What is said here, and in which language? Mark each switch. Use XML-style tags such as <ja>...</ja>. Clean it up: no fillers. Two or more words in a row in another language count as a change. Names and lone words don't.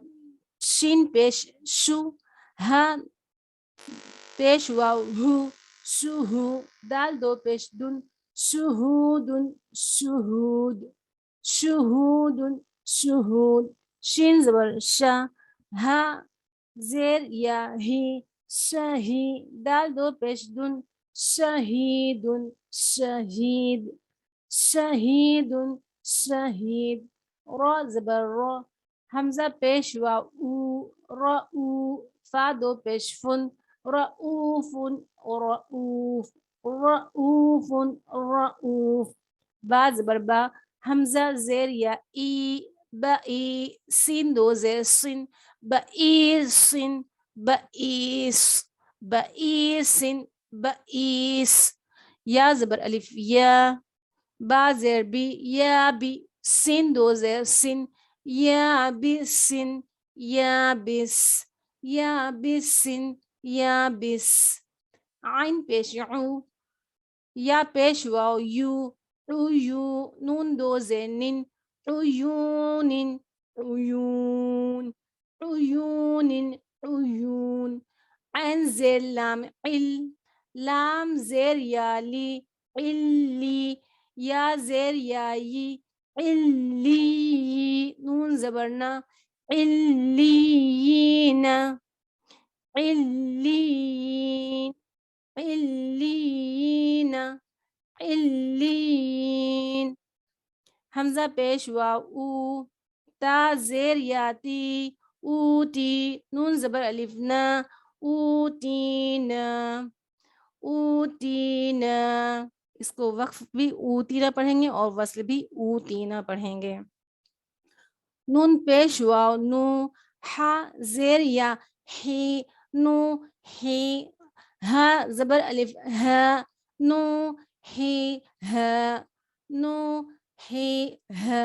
<ur>شین پیش شو، ها پیش واو هو، شوهو، دال دو پیش دن،</ur> <ar>شهود، شهود، شهود، شهود.</ar> <ur>شین زبر شا، ها زیر یا ہی، شہی، دال دو پیش دن،</ur> <ar>شہید، شہید، شہید، شہید.</ar> <ur>را زبر را، حمزہ پیش وا او، را او، فا دو پیش فن،</ur> <ar>رؤوفن رؤوف، رؤوف رؤوف.</ar> <ur>با زبر با، حمزہ زیر یا ای، بئی، سین دو زیر سن،</ur> <ar>بئیسن بئیس، بئیسن بئیس.</ar> <ur>یا زبر الف یا، با زیر بی، یا بی، سین دو زیر سن،</ur> <ar>یا بسن یا بس، یا بسن یا بس.</ar> <ur>عین پیش عو، یا پیش واو یو، عیو، نون دو زیر نن،</ur> <ar>عیون عیون، عیون عیون.</ar> <ur>عین زیر لام عل، لام زیر یا لی، علی، یا زیر یا ی، علی، نون زبرنا،</ur> <ar>علیین، علیین، علیین، علین.</ar> <ur>حمزہ پیش واو او، تا زیر یا تی، اوتی، نون زبر الف نا،</ur> <ar>اوتینا، اوتینا.</ar> <ur>اس کو وقف بھی اوتینا پڑھیں گے اور وصل بھی اوتینا پڑھیں گے. نون پیش واو نو، ہا زیر یا ہی، نو ہی، ہا زبر الف ہا، نو ہی ہا، نو ہی ہا.</ur>